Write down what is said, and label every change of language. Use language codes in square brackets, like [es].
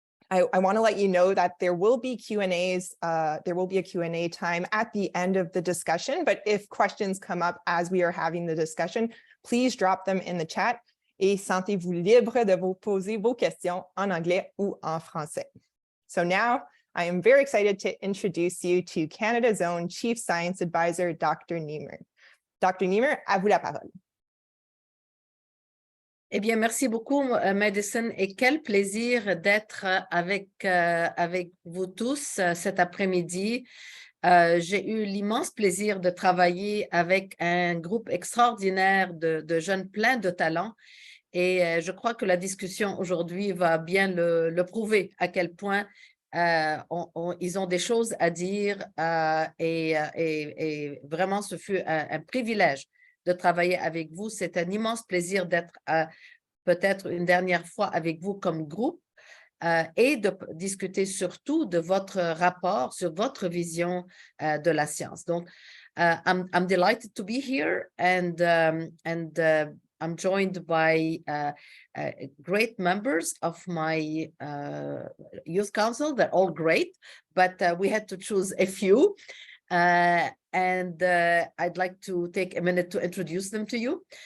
[en] I want to let you know that there will be Q&As, there will be a Q&A time at the end of the discussion, but if questions come up as we are having the discussion, please drop them in the chat [fr] et sentez-vous libre de vous poser vos questions en anglais ou en français. [en] So now I am very excited to introduce you to Canada's own Chief Science Advisor, Dr. [fr] Niemer. Dr. Niemer, à vous la parole. Eh bien, merci beaucoup, Madison, et quel plaisir d'être avec vous tous cet après-midi. J'ai eu l'immense plaisir de travailler avec un groupe extraordinaire de jeunes pleins de talent, et je crois que la discussion aujourd'hui va bien le prouver, à quel point ils ont des choses à dire, et vraiment, ce fut un privilège de travailler avec vous. C'est un immense plaisir d'être peut-être une dernière fois avec vous comme groupe et de discuter surtout de votre rapport sur votre vision de la science. [en] Donc, I'm delighted to be here, and I'm joined by great members of my youth council. They're all great, but we had to choose a few. And I'd like to take a minute to introduce them to you.